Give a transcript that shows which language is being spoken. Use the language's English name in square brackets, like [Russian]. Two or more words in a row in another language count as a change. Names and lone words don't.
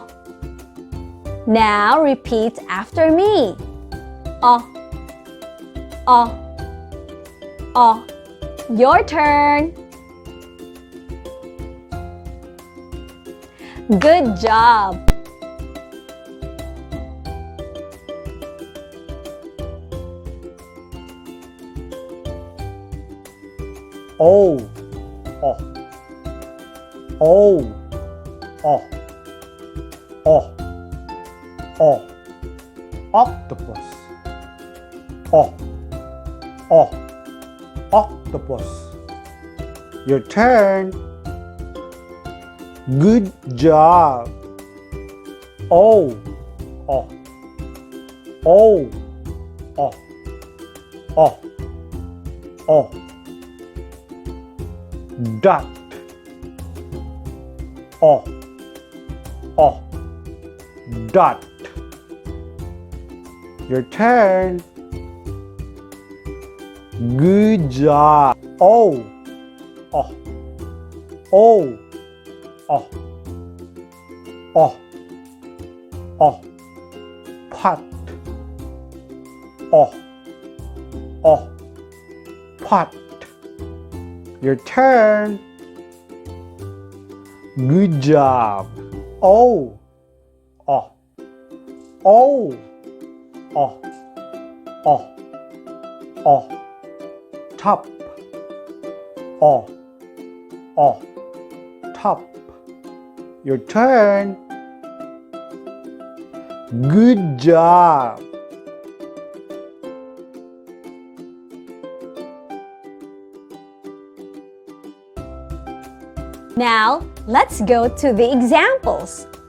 [English] Now repeat after me. O. O. O. Your turn. Good job! O. O. O. O. O. O. Octopus. O. O. Octopus. Your turn. Good job. O. O. O. O. O. O. Dot. O. O. Dot. Your turn. Good job. O. O. O. O. O. O. Pot. O. O. Pot. Your turn. Good job. O. O. O. O. O. O. Top. O. O. Top. Your turn. Good job. Now, let's go to the examples.